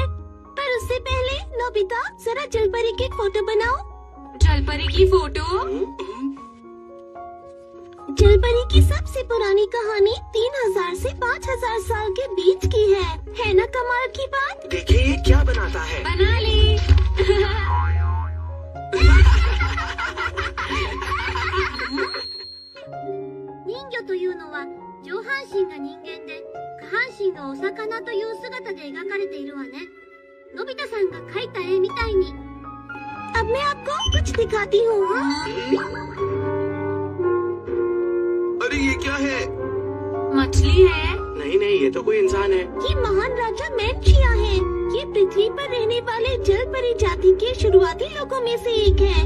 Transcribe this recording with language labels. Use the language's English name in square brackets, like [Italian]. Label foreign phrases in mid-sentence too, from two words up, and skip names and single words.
[Hindi] पर उससे पहले नोबिता, जरा जलपरी की फोटो बनाओ। जलपरी की फोटो? जलपरी की सबसे पुरानी कहानी 3000 से 5000 साल के बीच की है ना कमाल की बात? देखिए ये क्या बनाता है। बना ली। [Japanese] 人魚というのは上半身が人間で下半身がお魚という姿で描かれているわね。のび太さんが描いた絵みたいに。 [Hindi] अब मैं आपको कुछ दिखाती हूँ। अरे ये क्या है? मछली है। नहीं नहीं, ये तो कोई इंसान है। ये महान राजा मैंशिया है। ये पृथ्वी पर रहने वाले जल परी जाति के शुरुआती लोगों में से एक है।